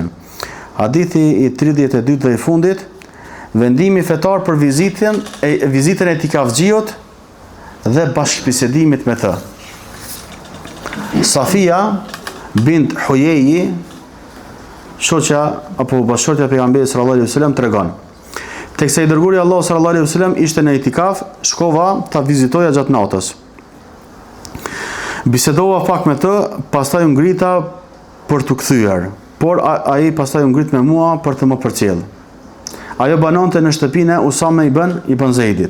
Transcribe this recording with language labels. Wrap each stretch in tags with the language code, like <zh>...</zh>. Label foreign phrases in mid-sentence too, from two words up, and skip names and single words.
<sq>Hadithi i 32 dhe i fundit, vendimi fetar për vizitën e itikafxhiut dhe bashkëbisedimit me të. Safia bint Hujeji, shoqja apo bashkëshortja e pejgamberit</sq> <ar>صلى الله عليه وسلم</ar> <sq>tregon: teksa i dërguari Allah</sq> <ar>صلى الله عليه وسلم</ar> <sq>ishte në itikaf, shkova ta vizitoja gjatë natës. Bisedova pak me të, pastaj u ngrita për të kthyer, por ai pastaj u ngrit me mua për të më përcjell. Ajo banonte në shtëpinë e Usame ibn Zeidit.</sq>